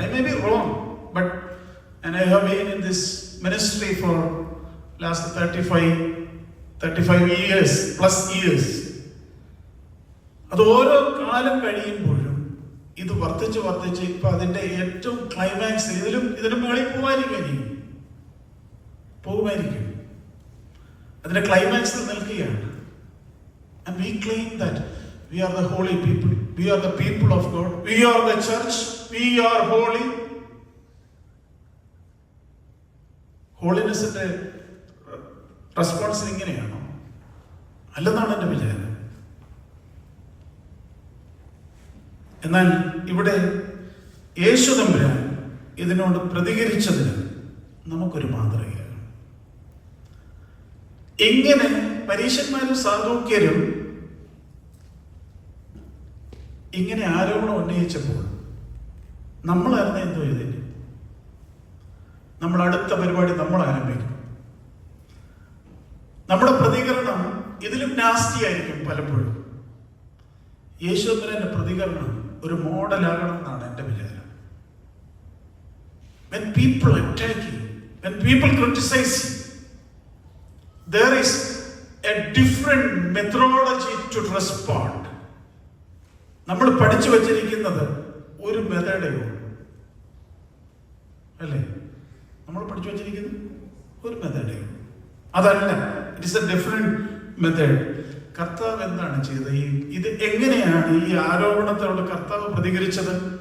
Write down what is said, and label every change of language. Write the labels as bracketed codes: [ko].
[en] I may be wrong, but and I have been in this ministry for last 35 years plus years. [ml] അത് ഓരോ കാലം കഴിയുമ്പോഴും ഇത് വർദ്ധിച്ച് ഇപ്പൊ അതിന്റെ ഏറ്റവും ക്ലൈമാക്സ് ഇതിലും മേളിൽ പോകുമായിരിക്കും. അതിന്റെ ക്ലൈമാക്സിൽ നിൽക്കുകയാണ്. [en] And we claim that we are the holy people, we are the people of God, we are the church, we are holy. [ml] ഹോളിനെസിന്റെ response ഇങ്ങനെയാണോ? അല്ലെന്നാണ് എൻ്റെ വിചാരം. എന്നാൽ ഇവിടെ യേശു തമ്പുരാൻ ഇതിനോട് പ്രതികരിച്ചതിന് നമുക്കൊരു മാതൃകയാണ്. ഇങ്ങനെ പരീശന്മാരും സാദൂക്യരും ഇങ്ങനെ ആരോപണം ഉന്നയിച്ചപ്പോൾ നമ്മളായിരുന്നു എന്തോ ഇതിന് നമ്മൾ അടുത്ത പരിപാടി നമ്മൾ ആരംഭിക്കും. നമ്മുടെ പ്രതികരണം ഇതിലും നാസ്റ്റി ആയിരിക്കും പലപ്പോഴും. യേശുവിന്റെ പ്രതികരണം ഒരു മോഡലാകണം എന്നാണ് എൻ്റെ വിചാരം. [en] When people attack you, when people criticize you, there is a different methodology to respond. [ml] നമ്മൾ പഠിച്ചു വച്ചിരിക്കുന്നത് ഒരു മെത്തേഡേ ഉള്ളൂ, അല്ലേ? നമ്മൾ പഠിച്ചു വച്ചിരിക്കുന്നത് ഒരു മെത്തേഡേ ഉള്ളൂ. അതല്ല, [en] It is a different method. [ml] കർത്താവ് എന്താണ് ചെയ്തത്? ഇത് എങ്ങനെയാണ് ഈ ആരോപണത്തോട് കർത്താവ് പ്രതികരിച്ചത്?